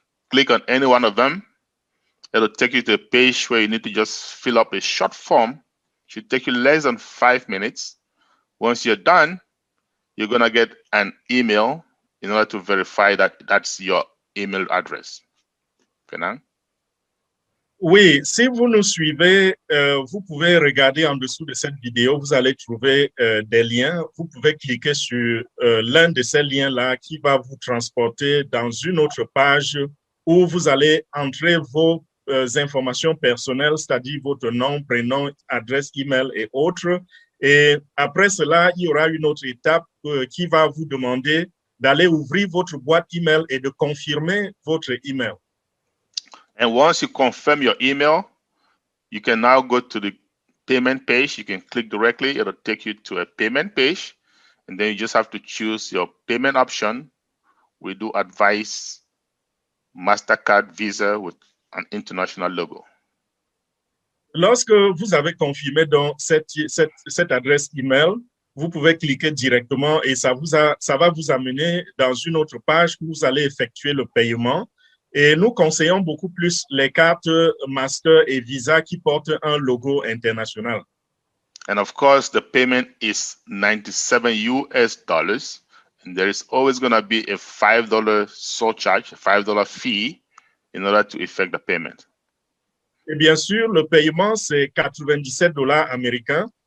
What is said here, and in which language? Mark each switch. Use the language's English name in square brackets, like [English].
[English] Click on any one of them. It'll take you to a page where you need to just fill up a short form. It should take you less than 5 minutes. Once you're done, you're going to get an email in order to verify that that's your email address. Fernand? [French] Oui, si vous nous suivez, vous pouvez regarder en dessous de cette vidéo, vous allez trouver des liens. Vous pouvez cliquer sur l'un de ces liens-là qui va vous transporter dans une autre page où vous allez entrer vos informations personnelles, c'est-à-dire votre nom, prénom, adresse email et autres. Et après cela, il y aura une autre étape qui va vous demander d'aller ouvrir votre boîte email et de confirmer votre email. [English] And once you confirm your email, you can now go to the payment page. You can click directly. It'll take you to a payment page. And then you just have to choose your payment option. We do advise MasterCard, Visa with an international logo. [French] Lorsque vous avez confirmé donc cette adresse email, vous pouvez cliquer directement et ça va vous amener dans une autre page où vous allez effectuer le paiement. Et nous conseillons beaucoup plus les cartes Master et Visa qui portent un logo international. [English] And of course, the payment is $97 US. And there is always going to be a $5 surcharge, a $5 fee in order to effect the payment. [French] Et bien sûr, le paiement, c'est 97 $ américains.